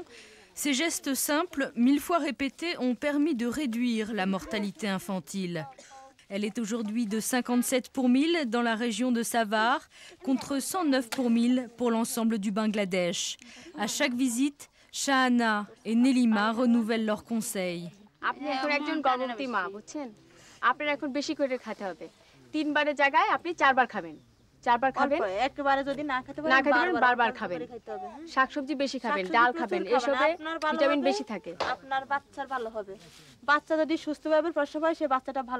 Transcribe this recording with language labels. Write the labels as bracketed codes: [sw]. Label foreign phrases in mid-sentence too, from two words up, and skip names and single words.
[fr] Ces gestes simples, 1000 fois répétés, ont permis de réduire la mortalité infantile. Elle est aujourd'hui de 57 pour 1000 dans la région de Savar, contre 109 pour 1000 pour l'ensemble du Bangladesh. À chaque visite, Shahana et Nelima renouvellent leurs conseils. [bn] আপনার এখন বেশি করে খেতে হবে 3 বারের জায়গায় আপনি 4 বার খাবেন 4 বার খাবেন একবারে যদি না খেতে পারেন বারবার খাবেন শাকসবজি বেশি খাবেন ডাল খাবেন এসবে ভিটামিন বেশি থাকে আপনার বাচ্চার ভালো হবে বাচ্চা যদি সুস্থভাবে প্রসব হয় সে বাচ্চাটা ভালো